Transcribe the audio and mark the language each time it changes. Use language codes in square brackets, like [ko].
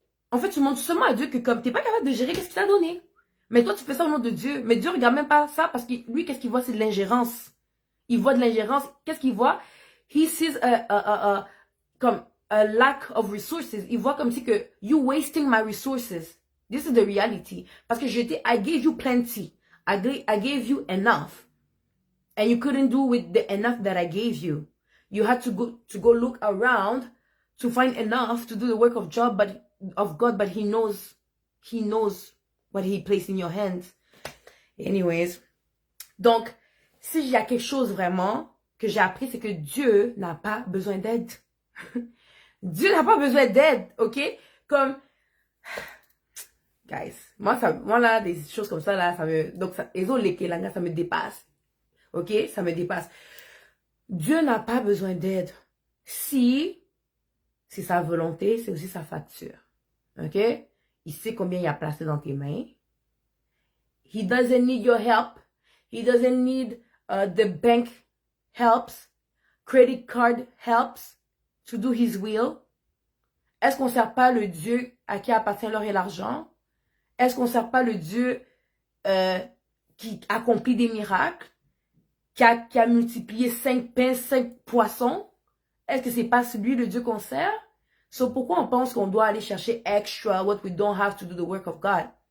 [fr] En fait, tu montres seulement à Dieu que comme tu n'es pas capable de gérer qu'est-ce qu'il t'a donné. Mais toi, tu fais ça au nom de Dieu. Mais Dieu ne regarde même pas ça parce que lui, qu'est-ce qu'il voit? C'est de l'ingérence. Il voit de l'ingérence. Qu'est-ce qu'il voit? [en] He sees [fr] comme [en] a lack of resources. [fr] Il voit comme si que [en] you wasting my resources. This is the reality. [fr] Parce que [en] I gave you plenty. I gave you enough. And you couldn't do with the enough that I gave you. You had to go look around to find enough to do the work of God, but he knows what he placed in your hands. Anyways. [fr] Donc, s'il y a quelque chose vraiment que j'ai appris, c'est que Dieu n'a pas besoin d'aide. Dieu n'a pas besoin d'aide, ok? Comme, guys, moi là, des choses comme ça, là, ça me dépasse. Ok? Ça me dépasse. Dieu n'a pas besoin d'aide. Si c'est sa volonté, c'est aussi sa facture. Ok? Il sait combien il a placé dans tes mains. [en] He doesn't need your help. He doesn't need the bank helps. Credit card helps to do his will. [fr] Est-ce qu'on ne sert pas le Dieu à qui appartient l'or et l'argent? Est-ce qu'on ne sert pas le Dieu qui accomplit des miracles? Qui a multiplié 5 pains, 5 poissons? Est-ce que c'est pas celui le Dieu qu'on sert? [en] So [fr] pourquoi on pense qu'on doit aller chercher extra, [en] what we don't have to do the work of God?